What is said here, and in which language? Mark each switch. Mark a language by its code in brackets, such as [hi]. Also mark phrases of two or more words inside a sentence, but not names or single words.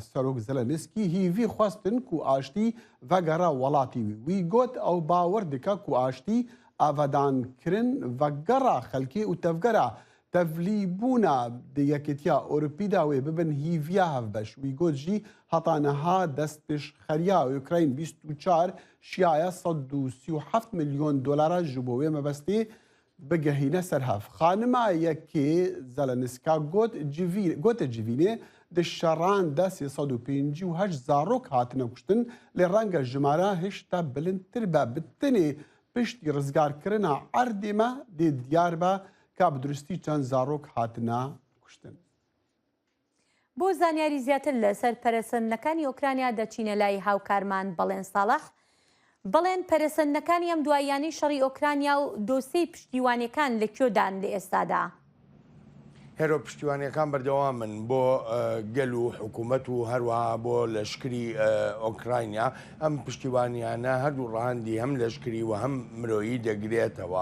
[ku] سەرۆک زەلەنسکی هیڤی خواستن کو ئاشتی ڤەگەڕا وڵاتی وی گوت ئەو باوەڕ دکە کو ئاشتی ئاڤادانکردن ڤەگەڕا خەلکی و تەڤگەرە تەڤلیبوونا یەکێتیا ئۆروپیدا وێ ببن هیڤیا هەڤبەش وی گوت ژی هەتانەها دەست پێش خەریا ئوکراین 24 شیایە 137 ملیۆن دۆلارە ji bo wê mebestê bigehîne ser hev. Xanima yekê Zelenska gote civînê di şeran de 358 zarok hatine kuştin lê renga jimara hişta bilindtir be bi tinê piştî rizgarkirina erdê me dê diyar be ka bi duristî çend zarok hatine kuştin. [ckb] بۆ زانیاری زیاتر لەسەر پەرەسەندنەکانی ئۆکرانیا دەچینە لای هاوکارمان بەڵێن ساڵح. بەڵێن پەرەسەندنەکانی ئەم دواییانەی شەڕی ئۆکرانیا و دۆسەی پشتیوانیەکان لەکوێدان لە ئێستادا؟ هێرۆ پشتیوانیەکان بەردەوام من بۆ گەل و حکوومەت و هەروەها بۆ لەشکری ئۆکراینیا ئەم پشتیوانیانە هەردوو ڕاهەندی هەم لەشکری و هەم مرۆیی دەگرێتەوە.